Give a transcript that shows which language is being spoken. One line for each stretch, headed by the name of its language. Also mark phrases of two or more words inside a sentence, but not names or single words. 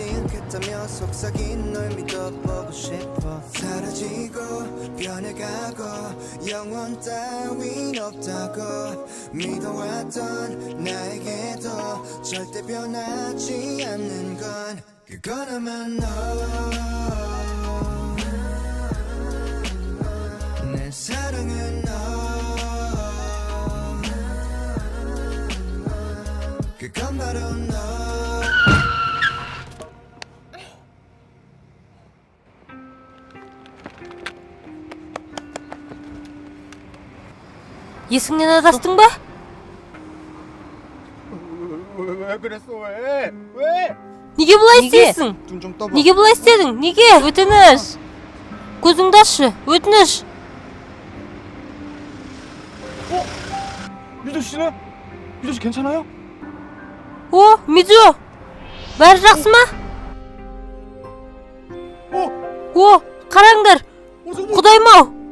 Korean: 않겠다며 속삭이는 널 믿어보고 싶어 사라지고 변해가고 영원 따윈 없다고 믿어왔던 나에게도 절대 변하지 않는 건 그건 아마 내 사랑은 너 그건 바로 너
Kazakh: есіңнен адастың ба?
Korean: 왜 그랬어 왜?
Kazakh: Неге бұлай істейсің?
Korean: 눈 좀 떠봐.
Kazakh: Неге бұлай істедің? Неге? Өтініш. Көзіңді ашшы. Өтініш.
Korean: 미조 씨는? 미조 씨 괜찮아요?
Kazakh: О, Миджо. Бәрі жақсы ма? О, қараңдар. Құдайым-ау.